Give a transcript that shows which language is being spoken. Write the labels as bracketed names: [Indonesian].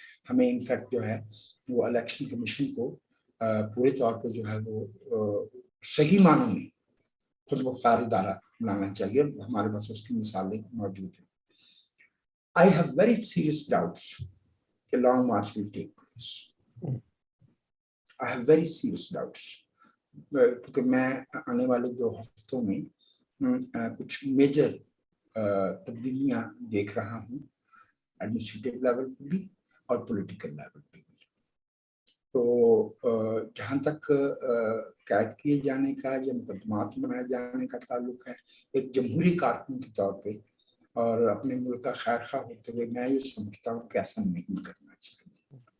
[Urdu] ہمیں انفیکٹ جو ہے وہ الیکشن کمیشن کو پورے طور پہ جو ہے وہ صحیح معنوں میں خود مختار ادارہ بنانا چاہیے. ہمارے پاس اس کی مثالیں موجود ہیں. [English] I have very serious doubts کہ long march will take place. I have very serious doubts. [Urdu] کیونکہ میں آنے والے 2 ہفتوں میں کچھ میجر تبدیلیاں دیکھ رہا ہوں، ایڈمنسٹریٹو لیول پہ بھی اور پولیٹیکل لیول پہ بھی. تو جہاں تک قید کیے جانے کا یا مقدمات بنائے جانے کا تعلق ہے، ایک جمہوری کارکن کے طور پہ اور اپنے ملک کا خیر خواہ ہوتے ہوئے میں یہ سمجھتا ہوں کہ ایسا نہیں کرنا چاہیے.